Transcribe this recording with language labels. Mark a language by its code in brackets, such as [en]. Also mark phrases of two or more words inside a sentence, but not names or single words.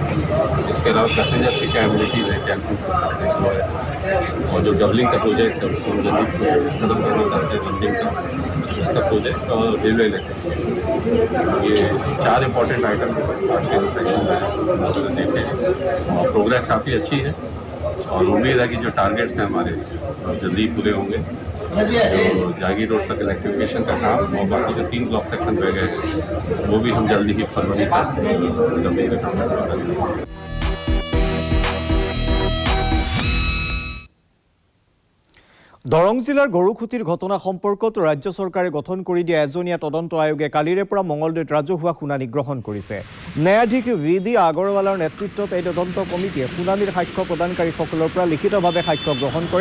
[hi] इसके अलावा पैसेंजर्स की क्या एबिलिटीज है, क्या इम्प्रूव करते हैं, और जो डबलिंग का प्रोजेक्ट है उसको जल्दी खत्म करना चाहते हैं, डबलिंग का उसका प्रोजेक्ट और [en] railway electrification, [hi] ये 4 [en] important item [hi] आज के इंस्पेक्शन में देखे हैं और प्रोग्रेस काफ़ी अच्छी है और उम्मीद है कि जो टारगेट्स हैं हमारे जल्दी पूरे होंगे। जो जागीर रोड तक इलेक्ट्रिफिकेशन का काम और बाकी जो 3 ब्लॉक सेक्शन रह गए वो भी हम जल्दी ही फरवरी तक डबलिंग का काम करेंगे। [as] দৰং জিলাৰ গৰুখুটিৰ ঘটনা সম্পৰ্কত ৰাজ্য চৰকাৰে গঠন কৰি দিয়া এজনীয়া তদন্ত আয়োগে কালিৰে পৰা মঙলদৈত ৰাজহুৱা শুনানি গ্ৰহণ কৰিছে। ন্যায়াধীশ VD আগৰৱালাৰ নেতৃত্বত এই তদন্ত কমিটিয়ে শুনানিৰ সাক্ষ্য প্ৰদানকাৰীসকলৰ পৰা লিখিতভাৱে সাক্ষ্য গ্ৰহণ কৰে।